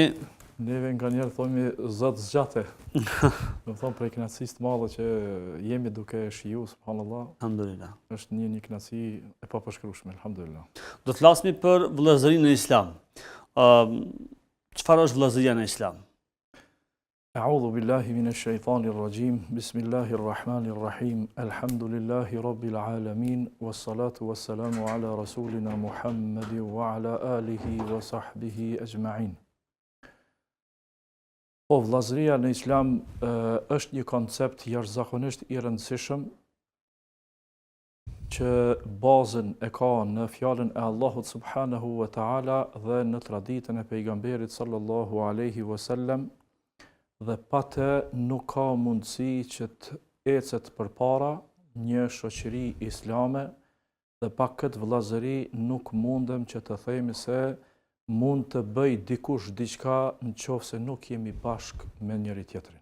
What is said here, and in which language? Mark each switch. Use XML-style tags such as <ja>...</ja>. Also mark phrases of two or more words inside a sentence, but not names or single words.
<sq>neve nganjëherë thomi zot zgjate. Do të them për kënaqësi të madhe që jemi duke shiju, subhanallahu. Alhamdulillah. Është një kënaqësi e papërshkrueshme, alhamdulillah. Do të flasim për vëllazërinë në Islam. Çfarë është vëllazëria në Islam?</sq> <ar>أعوذ بالله من الشيطان الرجيم. بسم الله الرحمن الرحيم. الحمد لله رب العالمين والصلاة والسلام على رسولنا محمد وعلى آله وصحبه أجمعين.</ar> <sq>Po, vëllazëria në Islam është një koncept jashtëzakonisht i rëndësishëm që bazën e ka në fjalën e Allahut</sq> <ar>سبحانه وتعالى</ar> <sq>dhe në traditën e pejgamberit</sq> <ar>صلى الله عليه وسلم,</ar> <sq>dhe pa të nuk ka mundësi që të ecet përpara një shoqëri islame, dhe pa këtë vëllazëri nuk mundem që të themi se mund të bëj dikush diçka në qoftë se nuk jemi bashk me njëri tjetrin.</sq>